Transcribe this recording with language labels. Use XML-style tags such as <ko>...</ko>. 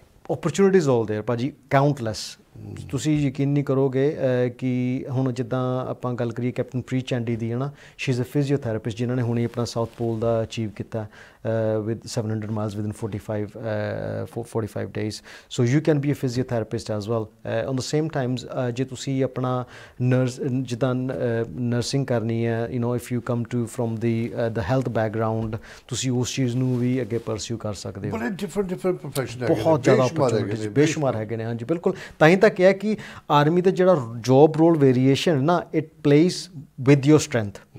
<en>opportunities all there</en> <pa>ਭਾਜੀ, countless. ਤੁਸੀਂ ਯਕੀਨ ਨਹੀਂ ਕਰੋਗੇ ਕਿ ਹੁਣ ਜਿੱਦਾਂ ਆਪਾਂ ਗੱਲ ਕਰੀਏ ਕੈਪਟਨ ਪ੍ਰੀਚ ਚੈਂਡੀ ਦੀ, ਹੈ ਨਾ,</pa> <en>she is a physiotherapist</en> <pa>ਜਿਨ੍ਹਾਂ ਨੇ ਹੁਣੇ ਆਪਣਾ ਸਾਊਥ ਪੋਲ ਦਾ ਅਚੀਵ ਕੀਤਾ</pa> <en>with 700 miles within 45 days. So you can be a physiotherapist as well. On the same times,</en> <pa>ਜੇ ਤੁਸੀਂ ਆਪਣਾ ਜਿੱਦਾਂ ਨਰਸਿੰਗ ਕਰਨੀ ਹੈ,</pa> <en>you know, if you come to from the health background,</en> <pa>ਤੁਸੀਂ ਉਸ ਚੀਜ਼ ਨੂੰ ਵੀ ਅੱਗੇ ਪਰਸਿਊ ਕਰ ਸਕਦੇ ਹੋ. ਬੜੇ ਡਿਫਰੈਂਟ ਪ੍ਰੋਫੈਸ਼ਨ ਹੈਗੇ, ਬਹੁਤ ਜ਼ਿਆਦਾ ਓਪਰਚੁਨਿਟੀਜ਼ ਬੇਸ਼ੁਮਾਰ ਹੈਗੇ ਨੇ. ਹਾਂਜੀ ਬਿਲਕੁਲ, ਤਾਂ ਹੀ ਤਾਂ ਕਿਹਾ ਕਿ ਆਰਮੀ ਦਾ ਜਿਹੜਾ ਜੋਬ ਰੋਲ ਵੇਰੀਏਸ਼ਨ ਨਾ,</pa> <en>It place with your strength.</en>